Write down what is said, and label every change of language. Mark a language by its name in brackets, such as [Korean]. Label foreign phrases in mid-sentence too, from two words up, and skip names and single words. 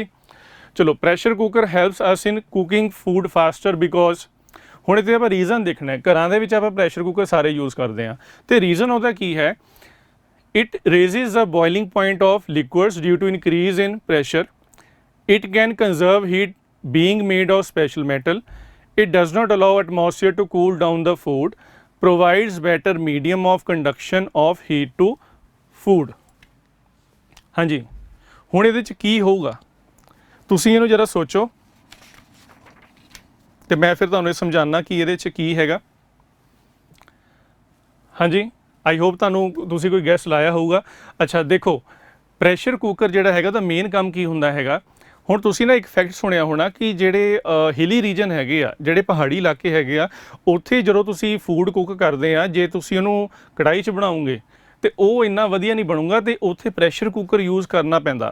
[English] ਚਲੋ pressure cooker helps us in cooking food faster because. [Punjabi] ਹੁਣ ਇੱਥੇ ਆਪਾਂ ਰੀਜ਼ਨ ਦੇਖਣਾ ਹੈ। ਘਰਾਂ ਦੇ ਵਿੱਚ ਆਪਾਂ ਪ੍ਰੈਸ਼ਰ ਕੁੱਕਰ ਸਾਰੇ ਯੂਜ਼ ਕਰਦੇ ਹਾਂ ਅਤੇ ਰੀਜ਼ਨ ਉਹਦਾ ਕੀ ਹੈ। [English] it raises the boiling point of liquids due to increase in pressure. it can conserve heat being made of special metal, it does not allow atmosphere to cool down the food, provides better medium of conduction of heat to food। [Punjabi] ਹਾਂ ਜੀ, ਹੁਣ ਇਹਦੇ ਚ ਕੀ ਹੋਊਗਾ ਤੁਸੀਂ ਇਹਨੂੰ ਜਰਾ ਸੋਚੋ ਤੇ ਮੈਂ ਫਿਰ ਤੁਹਾਨੂੰ ਇਹ ਸਮਝਾਉਣਾ ਕਿ ਇਹਦੇ ਚ ਕੀ ਹੈਗਾ। ਹਾਂ ਜੀ, [English] I hope [Punjabi] ਤੁਸੀਂ ਕੋਈ ਗੈਸ ਲਾਇਆ ਹੋਊਗਾ। ਅੱਛਾ ਦੇਖੋ, ਪ੍ਰੈਸ਼ਰ ਕੁੱਕਰ ਜਿਹੜਾ ਹੈਗਾ ਤਾਂ ਮੇਨ ਕੰਮ ਕੀ ਹੁੰਦਾ ਹੈਗਾ। ਹੁਣ ਤੁਸੀਂ ਨਾ ਇੱਕ ਫੈਕਟ ਸੁਣਿਆ ਹੋਣਾ ਕਿ ਜਿਹੜੇ ਹਿਲੀ ਰੀਜਨ ਹੈਗੇ ਆ, ਜਿਹੜੇ ਪਹਾੜੀ ਇਲਾਕੇ ਹੈਗੇ ਆ, ਉੱਥੇ ਜਦੋਂ ਤੁਸੀਂ ਫੂਡ ਕੁੱਕ ਕਰਦੇ ਆ, ਜੇ ਤੁਸੀਂ ਉਹਨੂੰ ਕੜਾਈ 'ਚ ਬਣਾਓਗੇ ਤੇ ਉਹ ਇੰਨਾ ਵਧੀਆ ਨਹੀਂ ਬਣੂਗਾ ਤੇ ਉੱਥੇ ਪ੍ਰੈਸ਼ਰ ਕੁੱਕਰ ਯੂਜ਼ ਕਰਨਾ ਪੈਂਦਾ।